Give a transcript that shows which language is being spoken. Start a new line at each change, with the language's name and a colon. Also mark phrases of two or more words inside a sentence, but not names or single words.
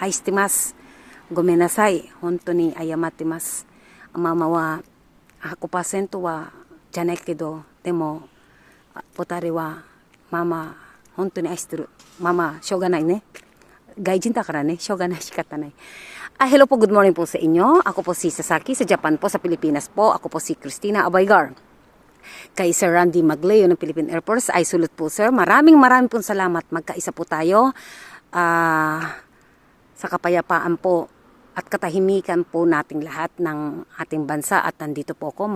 Japanese: 愛してます。ごめんなさい。本当に謝ってます。ママは100% はじゃないけど、でもポタリはママ本当に愛してる。ママしょうがないね。外人だからね、しょうがない仕方ない。
Filipino: Hello po, good morning po sa inyo. Ako po si Sasaki sa Japan po, sa Pilipinas po. Ako po si Christina Abaygar. Kay Sir Randy Magleo ng Philippine Air Force, ay sulut po sir. Maraming pong salamat. Magkaisa po tayo sa kapayapaan po at katahimikan po nating lahat ng ating bansa at nandito po ako.